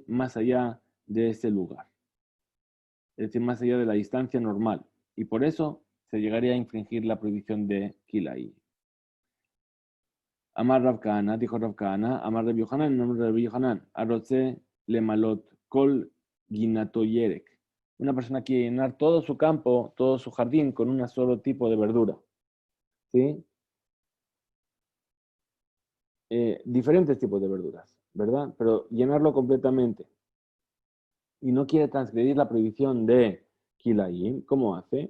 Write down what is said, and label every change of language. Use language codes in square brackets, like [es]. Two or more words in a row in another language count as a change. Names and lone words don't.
[es] Más allá de ese lugar, es decir, más allá de la distancia normal. Y por eso se llegaría a infringir la prohibición de Kilaim. Amar Rav Kahana, dijo Rav Kahana, Amar Rabbi Yohanan, en nombre de Rabbi Yohanan, [he] הרוצה למלאות כל גינתו ירק. [es] Una persona quiere llenar todo su campo, todo su jardín con un solo tipo de verdura. ¿Sí? Diferentes tipos de verduras, ¿verdad? Pero llenarlo completamente. Y no quiere transgredir la prohibición de Kilayim, ¿cómo hace?